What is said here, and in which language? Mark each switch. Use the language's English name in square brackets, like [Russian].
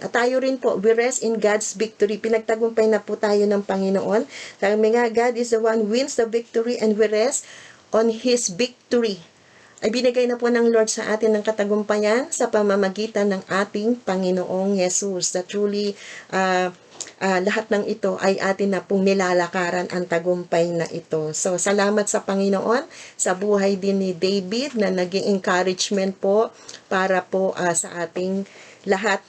[Filipino] At tayo rin po, [English] we rest in God's victory. [Filipino] Pinagtagumpay na po tayo ng Panginoon. Sabi nga, [English] God is the one who wins the victory and we rest on His victory. [Filipino] Ay binigay na po ng Lord sa atin ng katagumpayan sa pamamagitan ng ating Panginoong Yesus. [English] That truly, [Filipino] lahat ng ito ay atin na pong nilalakaran ang tagumpay na ito. So, salamat sa Panginoon sa buhay din ni David na naging encouragement po para po sa ating lahat.